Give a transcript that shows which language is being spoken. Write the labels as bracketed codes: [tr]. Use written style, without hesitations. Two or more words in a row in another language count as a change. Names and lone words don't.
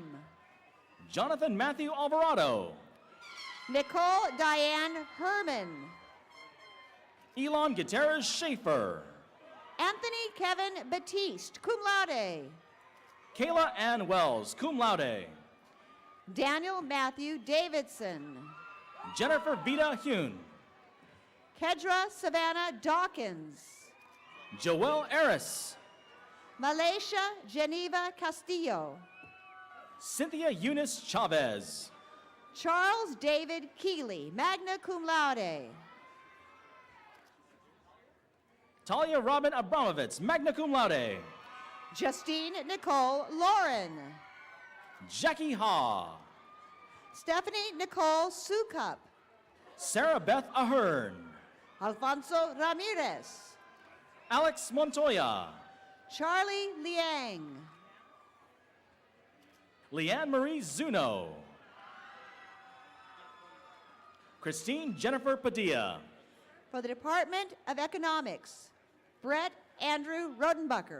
[en] Jonathan Matthew Alvarado. Nicole Diane Herman. Elon Gutierrez Schaefer. Anthony Kevin Batiste, [la] cum laude. [en] Kayla Ann Wells, [la] cum laude. [en] Daniel Matthew Davidson. Jennifer Vita Hune. Kedra Savannah Dawkins. Joelle Eris. Malaysia Geneva Castillo. Cynthia Eunice Chavez. Charles David Keeley, [la] magna cum laude. [en] Talia Robin Abramovitz, [la] magna cum laude. [en] Justine Nicole Lauren. Jackie Ha. Stephanie Nicole Sukup. Sarah Beth Ahern. Alfonso Ramirez. Alex Montoya. Charlie Liang. Leanne Marie Zuno. Christine Jennifer Padilla. For the Department of Economics, Brett Andrew Rodenbacher.